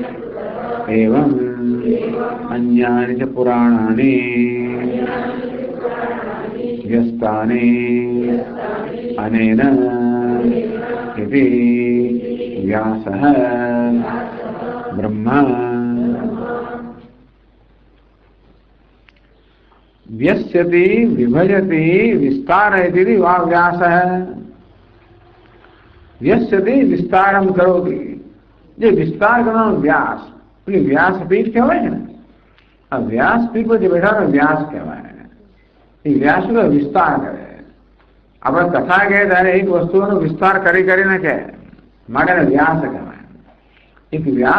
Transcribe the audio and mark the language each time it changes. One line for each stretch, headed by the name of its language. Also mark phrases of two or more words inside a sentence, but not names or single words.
Sanskrit: एवं अन्यानि च पुराणानि व्यस्तानि अनेन इति व्यासः ब्रह्म व्यस्यति विभजति विस्तारयति वा व्यासः व्यस्यति विस्तारम करोति
Gujarati: जे
Hindi: विस्तार करना
Gujarati: व्यास પેલી વ્યાસપીઠ કહેવાય છે ને આ વ્યાસપીઠ પર જે બેઠા ને વ્યાસ કહેવાય એ વ્યાસ વિસ્તાર કરે આપણે કથા કહે ત્યારે એક વસ્તુનો વિસ્તાર કરી કરીને કહે માટે વ્યાસ કહેવાય એક વ્યાસ